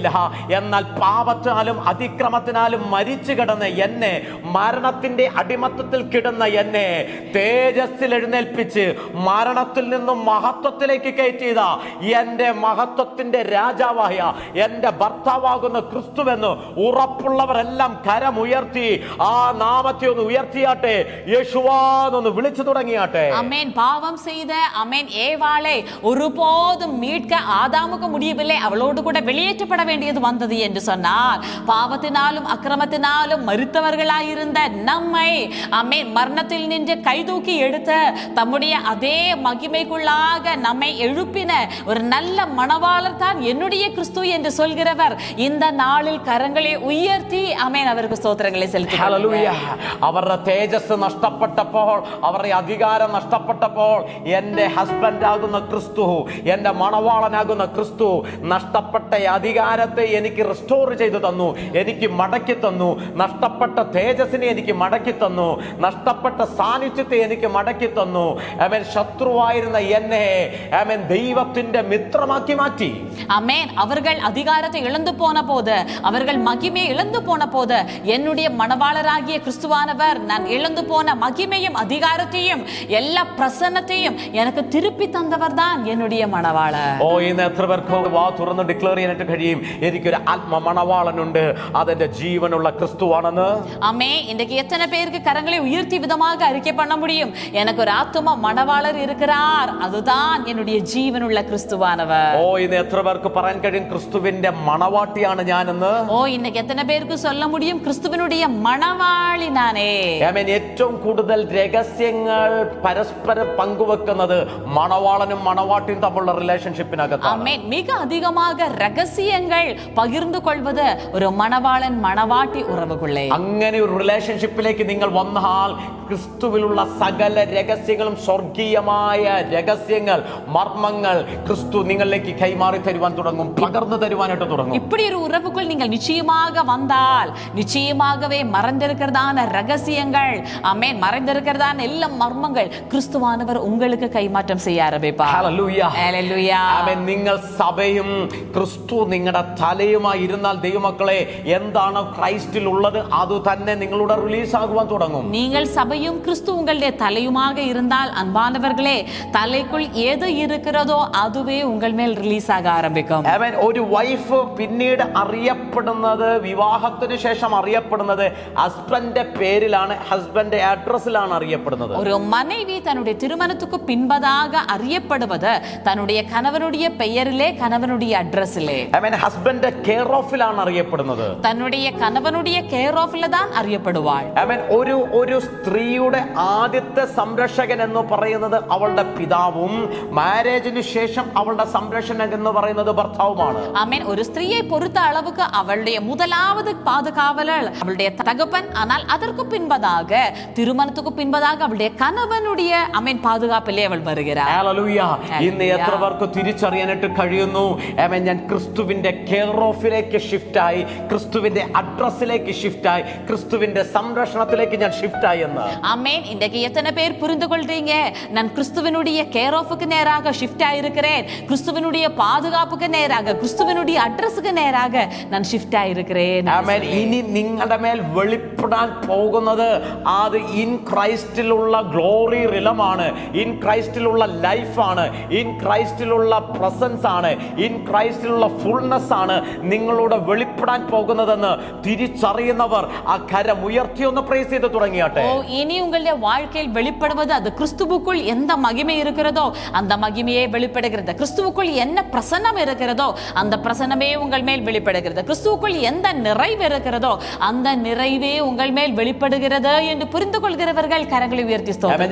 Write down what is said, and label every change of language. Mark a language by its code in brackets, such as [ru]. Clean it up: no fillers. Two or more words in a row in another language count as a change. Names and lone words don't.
[ml] എന്നാൽ പാപത്തിനാലും അതിക്രമത്തിനാലും മരിച്ചു കിടന്ന എന്നെ, മരണത്തിന്റെ അടിമത്തത്തിൽ കിടന്ന എന്നെ തേജസ്സിൽ എഴുന്നേൽപ്പിച്ച് മരണത്തിൽ നിന്നും മഹത്വത്തിലേക്ക് കയറ്റിയത എന്റെ മഹത്വത്തിന്റെ രാജാവായ എന്റെ ഭർത്താവാകുന്ന ക്രിസ്തുവെന്ന് ഉറപ്പുള്ളവരെല്ലാം കരമുയർത്തി ആ നാമത്തെ ഒന്ന് ഉയർത്തിയാട്ടെ, യേശുവാന്നൊന്ന് വിളിച്ചു തുടങ്ങിയാട്ടെ. [ta] அமேன். பாவம் செய்த அமேன் ஏவாளை ஒருபோதும் மீட்க ஆதாமுக்கு முடியவில்லை, அவளோடு கூட வெளியேற்றப்பட வேண்டியது வந்தது என்று சொன்னார். பாவத்தினாலும் அக்கிரமத்தினாலும் மரித்தவர்களாயிருந்த நம்மை அமேன் மரணத்தில் நின்று கைதூக்கி எடுத்த தம்முடைய அதே மகிமைக்குள்ளாக நம்மை எழுப்பின ஒரு நல்ல மணவாளர் தான் என்னுடைய கிறிஸ்து என்று சொல்கிறவர் இந்த நாளில் கரங்களை [ml] ഉയർത്തി അമേൻ അവർക്ക് സ്തോത്രങ്ങളെ സെലുത്തുന്നു. ഹല്ലേലൂയ. അവരുടെ തേജസ് നഷ്ടപ്പെട്ടപ്പോൾ, അവരുടെ അധികാരം നഷ്ടപ്പെട്ടപ്പോൾ, എന്റെ ഹസ്ബൻഡ് ആകുന്ന ക്രിസ്തു, എന്റെ മണവാളനാകുന്ന ക്രിസ്തു നഷ്ടപ്പെട്ട അധികാരത്തെ എനിക്ക് റിസ്റ്റോർ ചെയ്തു തന്നു, എനിക്ക് മടക്കി തന്നു. നഷ്ടപ്പെട്ട തേജസ്സിനെ എനിക്ക് മടക്കി തന്നു, നഷ്ടപ്പെട്ട സാന്നിധ്യത്തെ എനിക്ക് മടക്കി തന്നു. ആമേൻ. ശത്രുവായിരുന്ന എന്നെ ആമേൻ ദൈവത്തിന്റെ മിത്രമാക്കി മാറ്റി. [ta] அமேன். அவர்கள் அதிகாரத்தை இழந்து போன போது, அவர்கள் மகிமையை இழந்து போன போது, என்னுடைய மணவாளராகிய கிறிஸ்துவானவர் நான் இழந்து போன மகிமையும் அதிகாரத்தையும் எல்லா பிரசன்னத்தையும் எனக்கு திருப்பி தந்தவர் தான் என்னுடைய மணவாளர். [ml] ഇന്ന് എത്ര പേർക്ക് വാ തുറന്ന് ഡിക്ലെയർ ചെയ്യാനായിട്ട് കഴിയും, എനിക്കൊരു ആത്മ മണവാളനുണ്ട്, അതെന്റെ ജീവനുള്ള ക്രിസ്തുവാണെന്ന്? [ta] அமே. இன்றைக்கு எத்தனை பேருக்கு கரங்களை உயர்த்தி விதமாக அறிக்கை பண்ண முடியும், எனக்கு ஒரு ஆத்தும மணவாளர் இருக்கிறார், அதுதான் என்னுடைய ஜீவனுள்ள கிறிஸ்துவானவர். [ml] ഇന്ന് എത്ര പേർക്ക് പറയാൻ കഴിയും, ക്രിസ്തുവിന്റെ മണവാട്ടിയാണ് ഞാനെന്ന്? [ta] இன்னைக்கு எத்தனை பேருக்கு சொல்ல முடியும், கிறிஸ்துவினுடைய மணவாளி நானே. [ml] ഏറ്റവും കൂടുതൽ രഹസ്യങ്ങൾ പരസ്പരം പങ്കുവെക്കുന്നത് മണവാളനും മണവാട്ടിയും തമ്മിലുള്ള റിലേഷൻഷിപ്പിനകത്താണ്. [ta] மிக அதிகமாக ரகசியங்கள் பகிர்ந்து கொள்வது ஒரு மணவாளன் மணவாட்டி உறவுக்குள்ளே. [ml] അങ്ങനെ ഒരു റിലേഷൻഷിപ്പിലേക്ക് നിങ്ങൾ വന്നാൽ ക്രിസ്തുവിലുള്ള സകല രഹസ്യങ്ങളും, സ്വർഗീയമായ രഹസ്യങ്ങൾ, മർമ്മങ്ങൾ ക്രിസ്തു നിങ്ങളിലേക്ക് കൈമാറി തരുവാൻ തുടങ്ങും, പകർന്നു തരുവാനായിട്ട് തുടങ്ങും. [ta] இப்படி ஒரு உறவுக்குள் நீங்கள் நிச்சயமாக வந்தால் நிச்சயமாகவே மறைந்திருக்கிறதான ரகசியங்கள், ஆமென், மறைந்திருக்கிறதான எல்லா மர்மங்கள் கிறிஸ்துவானவர் உங்களுக்கு கைமாற்றம் செய்ய ஆரம்பிப்பார். [ml] ഹല്ലേലൂയ. ഹല്ലേലൂയ. ആമേൻ. നിങ്ങൾ സഭയും ക്രിസ്തു നിങ്ങളുടെ തലയുമായി ഇരുന്നാൽ ദൈവമക്കളെ, എന്താണ് ക്രൈസ്റ്റിൽ ഉള്ളത് അത് തന്നെ നിങ്ങളുടെ റിലീസ് ആകുവാൻ തുടങ്ങും. [ta] நீங்கள் சபையும் கிறிஸ்து உங்களுடைய தலையுமாக இருந்தால் அன்பானவர்களே, தலைக்குள் எது இருக்கிறதோ அதுவே உங்கள் மேல் ரிலீஸ் ஆக ஆரம்பிக்கும். [ml] ആമേൻ. ഒരു വൈഫ് പിന്നീട് അറിയപ്പെടുന്നത്, വിവാഹത്തിന് ശേഷം അറിയപ്പെടുന്നത് ഹസ്ബൻഡിന്റെ പേരിലാണ്, ഹസ്ബൻഡിന്റെ അഡ്രസ്സിലാണ് അറിയപ്പെടുന്നത്. [ta] ஒரு மனைவி தன்னுடைய திருமணத்துக்கு பின்பதாக அறியப்படுவது தன்னுடைய கணவனுடைய பெயரிலே, கணவனுடைய அட்ரஸிலே. [ml] ആമേൻ. ഹസ്ബൻഡിന്റെ [en] care of [ml] അറിയപ്പെടുന്നത്. [ta] தன்னுடைய கணவனுடைய [en] care of [ta] தான் அறியப்படுவாள். [ml] ആമേൻ. ഒരു സ്ത്രീയുടെ ആദ്യത്തെ സംരക്ഷകൻ എന്ന് പറയുന്നത് അവളുടെ പിതാവും, മാരേജിന് ശേഷം അവളുടെ സംരക്ഷകൻ എന്ന് പറയുന്നത് ഭർത്താവുമാണ്. [ta] ஆமென். ஒரு ஸ்திரீயை பொறுத்த அளவுக்கு அவளுடைய முதலாவது பாதுகாவலர் அவளுடைய தகப்பன். ஆனால் அதற்கு பின்பதாக, திருமணத்துக்கு பின்பதாக அவளுடைய கணவனுடைய ஆமென் பாதுகாப்பிலே அவள் வருகிறார். [ml] ഹല്ലേലൂയ. ഇന്ന് എത്ര പേർക്ക് തിരിച്ചറിയാനായിട്ട് കഴിയുന്നു, ആമേൻ, ഞാൻ ക്രിസ്തുവിന്റെ [en] care of [ml] ഷിഫ്റ്റ് ആയി, ക്രിസ്തുവിന്റെ അഡ്രസ്സിലേക്ക് ഷിഫ്റ്റ് ആയി, ക്രിസ്തുവിന്റെ സംരക്ഷണത്തിലേക്ക് ഞാൻ ഷിഫ്റ്റ് ആയി എന്ന്. [ta] ஆமென். இன்றைக்கு எத்தனை பேர் புரிந்து கொள்றீங்க, நான் கிறிஸ்துவினுடைய [en] care of [ta] நேராக ஷிஃப்ட் ஆயிருக்கிறேன், கிறிஸ்துவினுடைய பாதுகாப்புக்கு நேராக, கிறிஸ்துவினுடைய அட்ரஸுக்கு நேராக நான் ஷிஃப்ட் ஆயிருக்கிறேன். [ml] ആമേൻ. ഇനി നിങ്ങളുടെ മേൽ വെളിപ്പെടാൻ പോകുന്നത് അത് [en] in Christ glory realm, in Christ [ml] ലൈഫാണ്, [en] in Christ [ml] പ്രസൻസ് ആണ്, [en] in Christ [ml] ഫുൾനെസ് ആണ് നിങ്ങളോട് വെളിപ്പെടാൻ പോകുന്നതെന്ന് തിരിച്ചറിയുന്നവർ ആ കരം ഉയർത്തി ഒന്ന് പ്രൈസ് ചെയ്ത് തുടങ്ങിയാട്ടെ. [ta] இனி உங்களுடைய வாழ்க்கையில் வெளிப்படுவது அது கிறிஸ்துவுக்குள் எந்த மகிமை இருக்கிறதோ அந்த மகிமையே வெளிப்படுகிறது. கிறிஸ்துவுக்குள் என்ன பிரசன்னம் இருக்கிறதோ அந்த பிரசன்னமே உங்கள் மேல் வெளிப்படுகிறது. கிறிஸ்துவுக்குள் எந்த நிறைவு இருக்கிறதோ அந்த நிறைவே உங்கள் மேல் வெளிப்படுகிறது என்று புரிந்து கொள்கிறவர்கள் கரங்களை உயர்த்தி ஸ்தோத்திரம்.